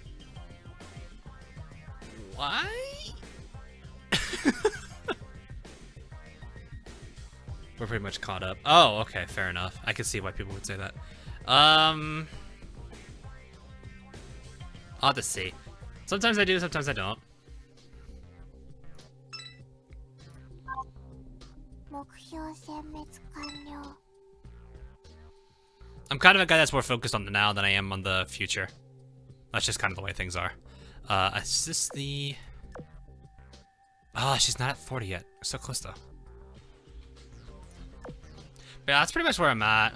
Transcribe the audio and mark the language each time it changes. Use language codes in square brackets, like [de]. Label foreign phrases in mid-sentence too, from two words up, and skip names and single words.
[en] Why? We're pretty much caught up. Oh, okay, fair enough. I can see why people would say that. I'll have to see. Sometimes I do, sometimes I don't. [ja] 目標殲滅完了。 [en] I'm kind of a guy that's more focused on the now than I am on the future. That's just kind of the way things are. Is this the... Oh, she's not at 40 yet. So close though. But yeah, that's pretty much where I'm at.